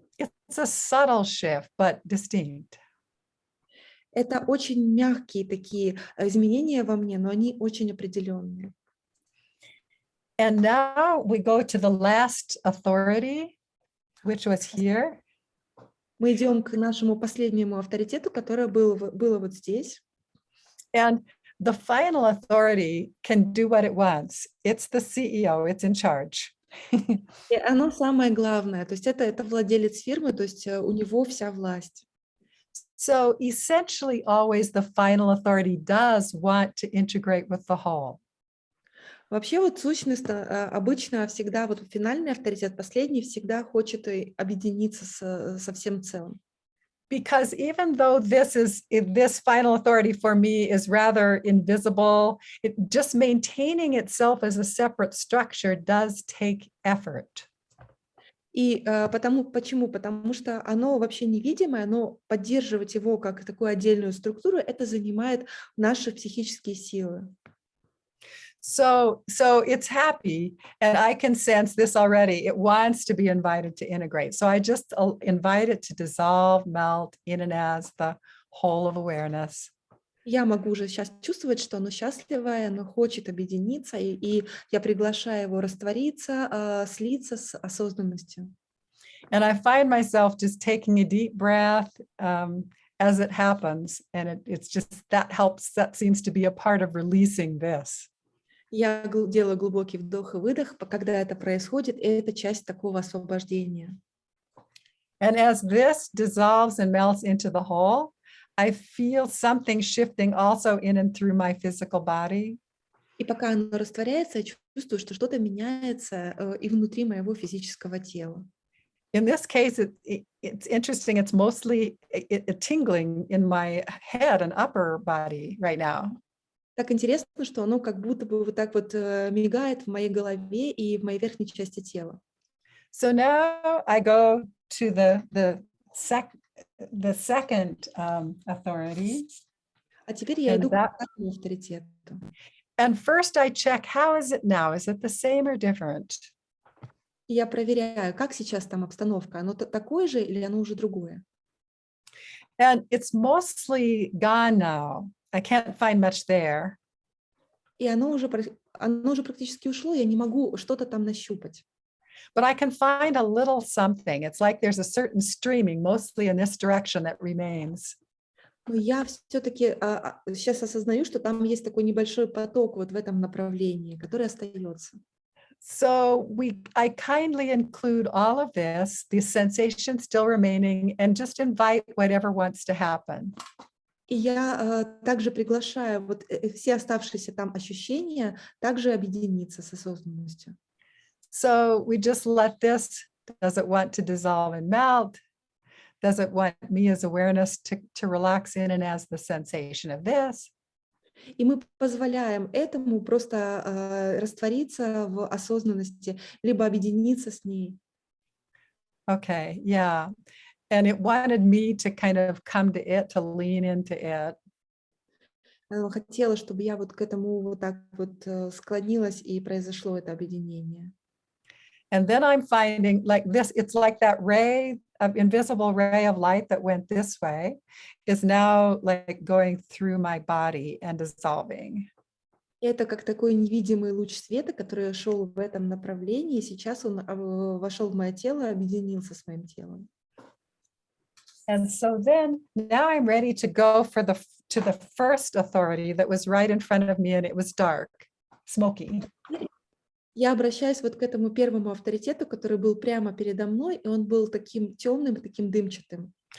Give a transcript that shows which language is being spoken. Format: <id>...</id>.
<en>It's a subtle shift, but distinct.</en> <ru>Это очень мягкие такие изменения во мне, но они очень определенные.</ru> <en>And now we go to the last authority, which was here.</en> <ru>Мы идем к нашему последнему авторитету, которое было вот здесь.</ru> <en>And the final authority can do what it wants. It's the CEO, it's in charge.</en> <ru>И оно самое главное, то есть это владелец фирмы, то есть у него вся власть.</ru> <en>So essentially always the final authority does want to integrate with the whole.</en> <ru>Вообще вот сущность обычно всегда, вот финальный авторитет, последний, всегда хочет объединиться со всем целым.</ru> <en>Because even though this final authority for me is rather invisible, it just maintaining itself as a separate structure does take effort.</en> <ru>И почему? Потому что оно вообще невидимое, но поддерживать его как такую отдельную структуру, это занимает наши психические силы.</ru> <en>So it's happy, and I can sense this already. It wants to be invited to integrate. So I just invite it to dissolve, melt in and as the whole of awareness.</en> <ru>Я могу уже сейчас чувствовать, что оно счастливое, оно хочет объединиться, и я приглашаю его раствориться, слиться с осознанностью.</ru> <en>And I find myself just taking a deep breath as it happens. And it's just, that helps, that seems to be a part of releasing this.</en> <ru>Я делаю глубокий вдох и выдох, когда это происходит, и это часть такого освобождения.</ru> <en>And as this dissolves and melts into the whole, I feel something shifting also in and through my physical body.</en> <ru>И пока оно растворяется, я чувствую, что что-то меняется и внутри моего физического тела.</ru> <en>In this case, it's interesting. It's mostly a tingling in my head and upper body right now.</en> <ru>Так интересно, что оно как будто бы вот так вот мигает в моей голове и в моей верхней части тела.</ru> <en>So now I go to the second authority.</en> <ru>А теперь я</ru> <en>And</en> <ru>иду к</ru> <en>that-</en> <ru>второму авторитету.</ru> <en>And first I check, how is it now? Is it the same or different?</en> <ru>И я проверяю, как сейчас там обстановка. Оно такое же или оно уже другое?</ru> <en>And it's mostly gone now. I can't find much there.</en> <ru>И оно уже практически ушло, я не могу что-то там нащупать.</ru> <en>But I can find a little something. It's like there's a certain streaming, mostly in this direction, that remains.</en> <ru>Но я все-таки сейчас осознаю, что там есть такой небольшой поток вот в этом направлении, который остается.</ru> <en>So I kindly include all of this, the sensation still remaining, and just invite whatever wants to happen.</en> <ru>И я также приглашаю вот все оставшиеся там ощущения также объединиться с осознанностью.</ru> <en>So we just let this, does it want to dissolve and melt? Does it want me as awareness to relax in and as the sensation of this?</en> <ru>И мы позволяем этому просто раствориться в осознанности, либо объединиться с ней.</ru> <en>Okay, yeah. And it wanted me to kind of come to it, to lean into it.</en> <ru>Хотела, чтобы я вот к этому вот так вот склонилась, и произошло это объединение.</ru> <en>And then I'm finding like this, it's like that ray of invisible ray of light that went this way is now like going through my body and dissolving.</en> <ru>Это как такой невидимый луч света, который шел в этом направлении, и сейчас он вошел в мое тело и объединился с моим телом.</ru> <en>And so then now I'm ready to go to the first authority that was right in front of me, and it was dark, smoky.</en> <ru>Я обращаюсь вот к этому первому авторитету, который был прямо передо мной, и он был таким темным, таким дымчатым.</ru>